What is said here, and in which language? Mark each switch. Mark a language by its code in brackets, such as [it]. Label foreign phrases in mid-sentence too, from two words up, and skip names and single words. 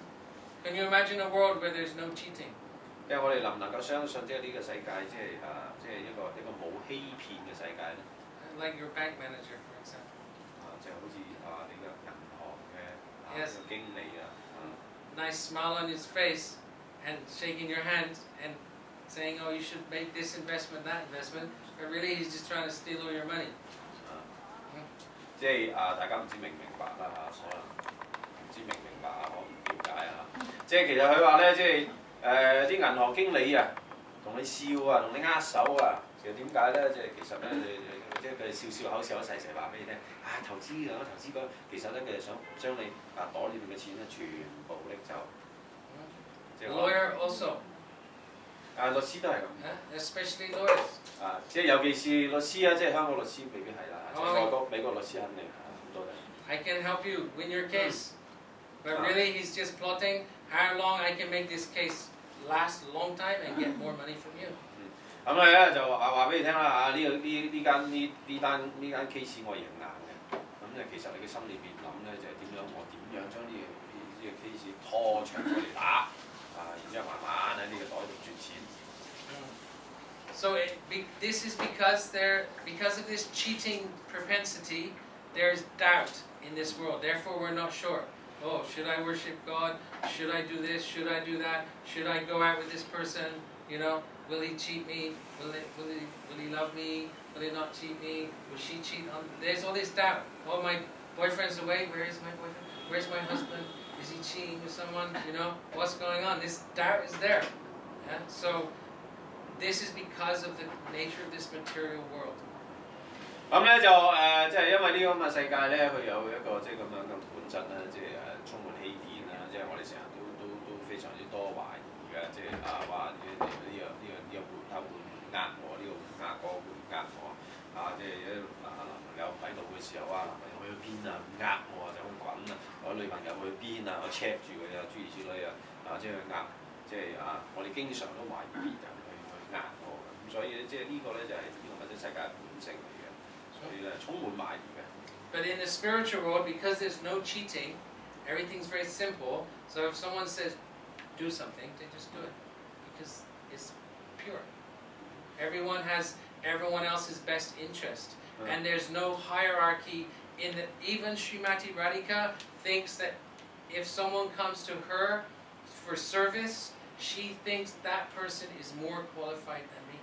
[en] Can you imagine a world where there's no cheating? [yue] 因為我哋能唔能夠相信即係呢個世界即係一個冇欺騙嘅世界咧 [en] Like your bank manager, for example. [yue] 就好似你嘅銀行嘅 [en] Yes. [yue] 經理 [en] Nice smile on his face and shaking your hand and saying, oh, you should make this investment, that investment, but really he's just trying to steal all your money. [yue] 即係大家唔知明唔明白啦可能唔知明唔明白我唔了解即係其實佢話咧，即係啲銀行經理同你笑同你握手其實點解咧？即係其實咧，即係佢笑口笑一齊話俾你聽，投資嗰其實咧佢係想將你袋裏邊嘅錢咧全部拎走。 [en] Lawyer also. [yue] 律師都係咁。 [en] Especially lawyers. [yue] 即係尤其是律師即係香港律師未必係啦，美國律師肯定好多嘅。 [en] I can help you win your case, but really he's just plotting how long I can make this case last a long time and get more money from you. [yue] 咁你咧就話俾你聽啦呢間 case 我贏硬嘅，咁就其實你嘅心裏邊諗咧就係點樣將呢個 case 拖長過嚟打然之後慢慢喺呢個袋度賺錢。 [en] So this is because of this cheating propensity, there's doubt in this world. Therefore, we're not sure. Oh, should I worship God? Should I do this? Should I do that? Should I go out with this person? Will he cheat me? Will he love me? Will he not cheat me? Will she cheat on me? There's all this doubt. Oh, my boyfriend's away. Where is my boyfriend? Where's my husband? Is he cheating with someone? What's going on? This doubt is there. So this is because of the nature of this material world. [yue] 咁咧就即係因為呢個咁嘅世界咧，佢有一個即係咁樣嘅本質啦，即係充滿欺騙啦，即係我哋成日都非常之多懷疑嘅，即係話呢個會呃我，呢個會呃嗰個會呃我即係男朋友喺度嘅時候男朋友去邊呃我就咁滾我女朋友去邊我 check 住佢諸如此類即係呃，即係我哋經常都懷疑別人去呃我咁，所以即係呢個咧就係呢個物質世界本性嚟嘅。 [en] But in the spiritual world, because there's no cheating, everything's very simple. So if someone says, do something, they just do it. Because it's pure. Everyone has everyone else's best interest. And there's no hierarchy even Srimati Radhika thinks that if someone comes to her for service, she thinks that person is more qualified than me.